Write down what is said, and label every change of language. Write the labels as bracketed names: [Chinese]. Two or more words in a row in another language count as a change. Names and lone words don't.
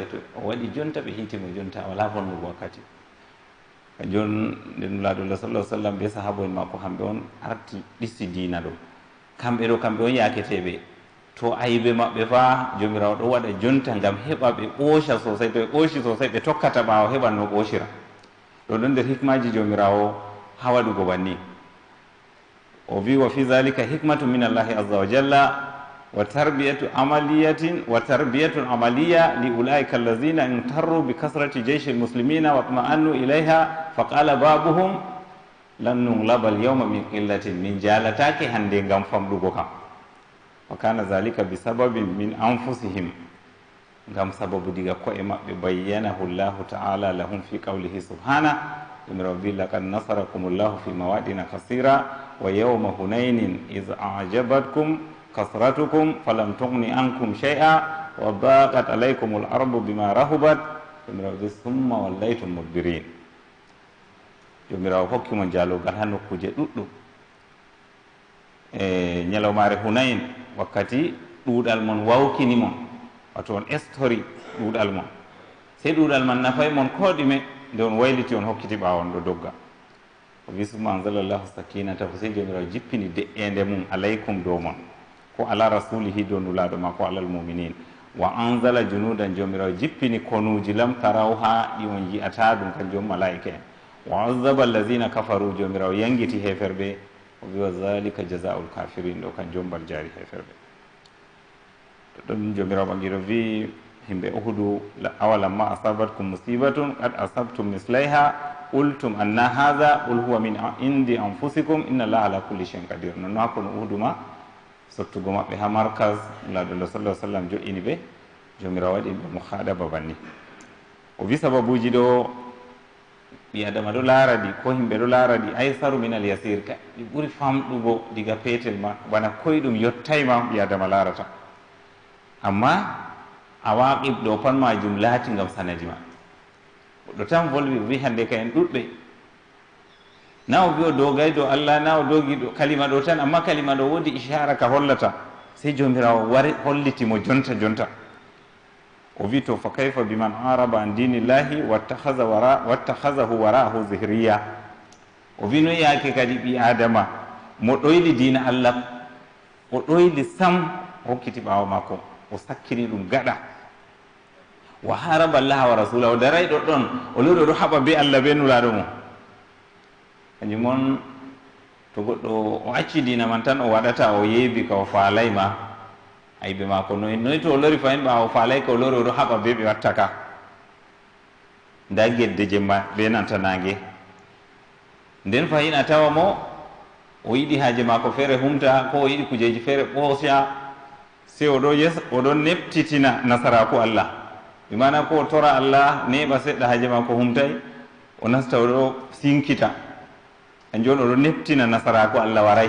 [Fula] to o waɗi jonta ɓe hiitimo jonta wala vonnugo wakkati. kanjum nde nulaɗullah sallah sallam be sahaba en makko hamɓe on arti ɗisti diina ɗo. kamɓe ɗo kamɓe on yaketeɓe. to ayiɓe maɓɓe fa jomirawo ɗo waɗa jonta ngam heɓa ɓe ɓooca sosai. to ɓe ɓooci sosai ɓe tokkata ɓaawo heɓa no ɓoocira. ɗo ɗon nder hikmaji jomirawo ha waɗugo banni. [Arabic] o wi وفي ذلك حكمة من الله عز وجل وتربية عملية لأولئك الذين اغتروا بكثرة جيش المسلمين واطمأنوا إليها فقال بابهم لن نغلب اليوم من قلة. [Fula] min jalatake hande ngam famɗugo kam. [Arabic] وكان ذلك بسبب من أنفسهم, [Fula] ngam sababu diga ko'e maɓɓe. [Arabic] بينه الله تعالى لهم في قوله سبحانه. jomirawo wi لقد نصركم الله في مواطن كثيرة ويوم حنين إذ أعجبتكم كثرتكم فلم تغن عنكم شيئا وضاقت عليكم الأرض بما رحبت. [Fula] jomirawo wi [Arabic] ثم وليتم مدبرين. [Fula] jomirawo hokkimo jalogal ha nokkuje ɗuɗɗum. ñalawmare Hunain wakkati ɗuuɗal mon wawkini mon, wato on estori ɗuuɗal mon, sey ɗuuɗal man nafay mon ko ɗume nde on wayliti on hokkiti ɓaawo on ɗo dogga. o wi [Arabic] ثم أنزل الله سكينته [Fula] ko sey jomirawo jippini de'ende mum alaykum dow mon, ko [Arabic] على رسوله [Fula] dow nulaaɗo ma, ko [Arabic] على المؤمنين. وأنزل جنودا, [Fula] jomirawo jippini konuji lam taraw ha ɗi on yiyata ɗum kanjum malaika en. [Arabic] وعذب الذين كفروا, [Fula] jomirawo yangiti heferɓe. [Arabic] o wi وذلك جزاء الكافرين, [Fula] ɗo kanjum mbal jaari heferɓe. to ɗon jomirawo ɓangiɗo wi himɓe uhudu [Arabic] أولما أصابتكم مصيبة قد أصبتم مثليها قلتم أنى هذا قل هو من عند أنفسكم إن الله على كل شيء قدير. [Fula] nonno hakkono uhuduma sottugo maɓɓe ha markas laɗullah sallah sallam joƴini ɓe, jomirawo waɗi ɓe mo haɗaba banni. o wi sababuji ɗo ɓi adama ɗo laara ɗi ko himɓe ɗo laara ɗi [Arabic] أيسر من اليسير, [Fula] ka ɗi ɓuri famɗugo diga peetel ma, bana koye ɗum yottayma ɓi adama laarata. amma a waqib ɗo pat majum laati ngam sanadi ma. goɗɗo tan volwi wi hande ka en ɗuɗɓe, na o wi o dogay dow Allah, na o dogi ɗo kalima ɗo tan, amma kalima ɗo woodi ishara ka hollata, sey jomirawo wari hollitimo jonta jonta. [Arabic] o wi to فكيف بمن أعرض عن دين الله واتخذه وراءه ظهريا. [Fula] o wi no yaake kadi ɓi adama mo ɗoyli diina Allah, o ɗoyli sam hokkiti ɓaawo makko, o sakkini ɗum gaɗa. [Arabic] وحارب الله ورسوله, [Fula] o daray ɗo ɗon o lori oɗo haɓa be Allah be nulaaɗo mo. kanjum on to goɗɗo o acci diina man tan o waɗata o yeebi ka o faalay ma ayɓe maako noyi to o lori fayin ɓaawo o faalay ka o lori oɗo haɓa be ɓe watta ka. nda gedde jemma be nanta nange, nden fayin a tawa mo o yiɗi haaje maako feere humta, ko o yiɗi kujeji feere ɓooca, se oɗo neptitina nasaraku Allah, ɓe mana ko o tora Allah neɓa seɗɗa haaje maako humtay, o nasta oɗo sinkita, kanjum on oɗo neptina nasaraku Allah waray.